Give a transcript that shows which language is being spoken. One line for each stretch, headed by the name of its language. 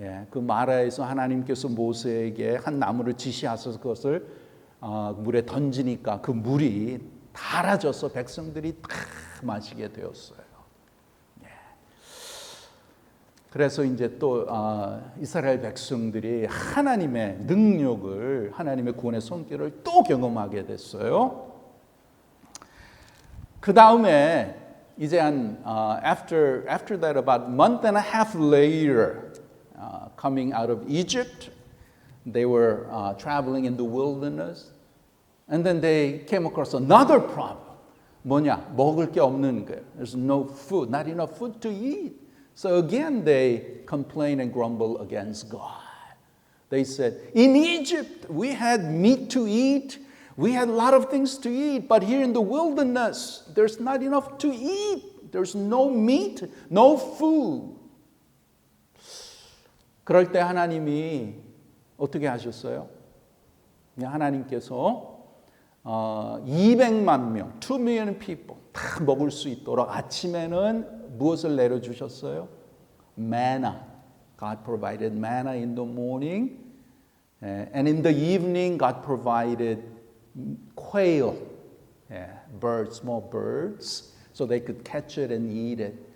Korean: 그 마라에서 하나님께서 모세에게 한 나무를 지시하셔서 그것을 물에 던지니까 그 물이 달아져서 백성들이 다 마시게 되었어요. 그래서 이제 또 이스라엘 백성들이 하나님의 능력을, 하나님의 구원의 손길을 또 경험하게 됐어요. 그 다음에 이제
English: after that, about a month and a half later, coming out of Egypt, they were traveling in the wilderness, and then they came across another problem.
Korean: 뭐냐? 먹을 게 없는 거예요.
English: There's no food, not enough food to eat. So again, they complain and grumble against God. They said, in Egypt we had meat to eat, we had a lot of things to eat, but here in the wilderness there's not enough to eat. There's no meat, no food.
Korean: 그럴 때 하나님이 어떻게 하셨어요? 하나님께서 200만 명,
English: 2 million people
Korean: 다 먹을 수 있도록 아침에는 무엇을 내려주셨어요?
English: Manna. God provided manna in the morning, and in the evening God provided quail, birds, small birds, so they could catch it and eat it.